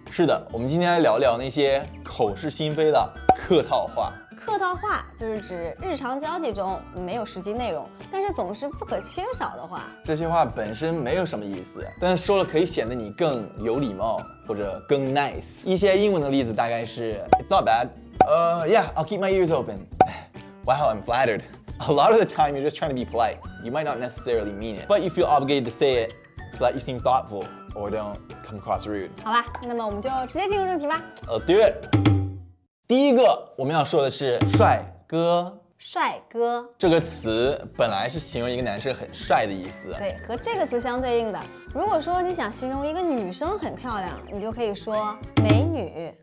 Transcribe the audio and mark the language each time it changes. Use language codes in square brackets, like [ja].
[zh] 是的，我们今天来聊聊那些口是心非的客套话。客套话就是指日常交际中没有实际内容，但是总是不可缺少的话。这些话本身没有什么意思，但是说了可以显得你更有礼貌或者更 nice。一些英文的例子大概是 [en] It's not bad. Yeah, I'll keep my ears open. Wow, I'm flattered. A lot of the time you're just trying to be polite. You might not necessarily mean it, but you feel obligated to say it so that you seem thoughtful or don't come across rude. [zh] 好吧，那么我们就直接进入正题吧。 [en] Let's do it. [zh] 第一个我们要说的是帅哥。帅哥，这个词本来是形容一个男生很帅的意思。对，和这个词相对应的，如果说你想形容一个女生很漂亮，你就可以说美女。